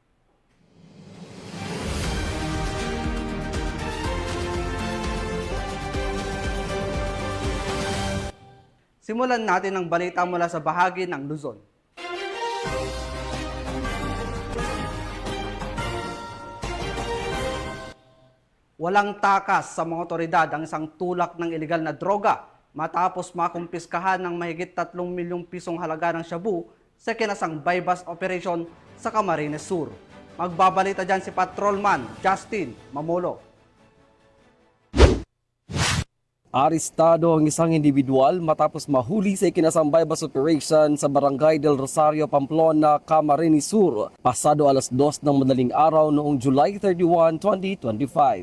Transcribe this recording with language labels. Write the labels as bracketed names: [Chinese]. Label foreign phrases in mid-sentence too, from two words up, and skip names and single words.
[Filipino] Simulan natin ang balita mula sa bahagi ng Luzon. Walang takas sa mga otoridad ang isang tulak ng ilegal na droga matapos makumpiskahan ng mahigit 3 milyong pisong halaga ng shabu sa kinasang bypass operation sa Camarines Sur. Magbabalita dyan si Patrolman Justin Mamolo. Arestado ang isang individual matapos mahuli sa ikinasang bypass operation sa Barangay del Rosario, Pamplona, Camarines Sur, pasado alas 2 ng madaling araw noong July 31, 2025.